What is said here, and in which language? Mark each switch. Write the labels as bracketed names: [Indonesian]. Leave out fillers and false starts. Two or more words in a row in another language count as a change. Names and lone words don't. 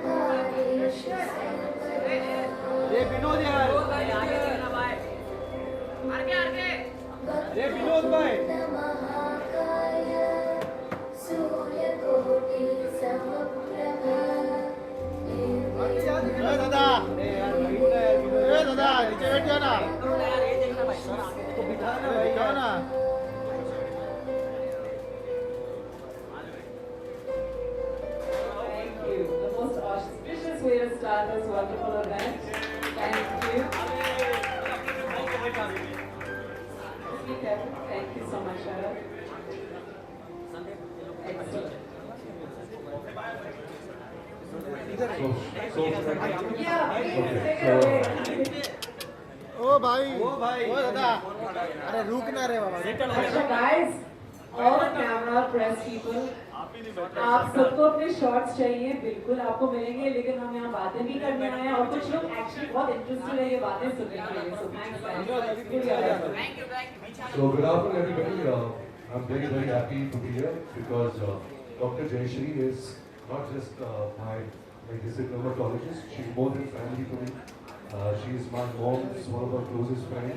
[Hindi] ये विनोद यार ये विनोद भाई दादा दादा नीचे बैठ जाओ ना बिठा ना भाई जाओ ना [English] Thank you. The most auspicious way to start this wonderful event. Thank you. Thank you so much, Sharon. Excellent. Yeah, please take it away. [Hindi] ओ भाई ओ दादा अरे रुक ना रे बाबा [English] अच्छा guys, all the camera press people, [Hindi] आप सबको अपने शॉट्स चाहिए, बिल्कुल आपको मिलेंगे, लेकिन हम यहाँ बातें भी करने आए हैं और कुछ लोग एक्चुअली बहुत इंटरेस्टेड है ये बातें सुनने के लिए, [English] so thanks guys. So good afternoon everybody. I'm very happy to be here because Dr. Jayashree is not just my dermatologist. She's more than family to me. She's my mom's one of her closest friends.